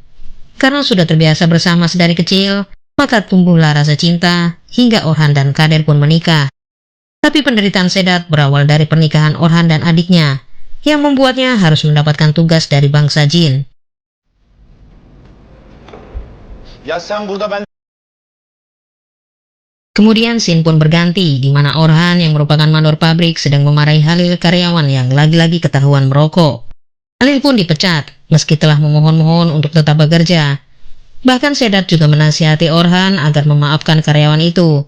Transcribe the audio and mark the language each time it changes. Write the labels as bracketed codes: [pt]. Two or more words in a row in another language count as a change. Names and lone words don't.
[id] Karena sudah terbiasa bersama sedari kecil, maka tumbuhlah rasa cinta hingga Orhan dan Kader pun menikah. Tapi penderitaan Sedat berawal dari pernikahan Orhan dan adiknya, yang membuatnya harus mendapatkan tugas dari bangsa jin. [tr] Ya sen burada ben [id] Kemudian scene pun berganti, di mana Orhan yang merupakan mandor pabrik sedang memarahi Halil, karyawan yang lagi-lagi ketahuan merokok. Halil pun dipecat, meski telah memohon-mohon untuk tetap bekerja. Bahkan Sedat juga menasihati Orhan agar memaafkan karyawan itu.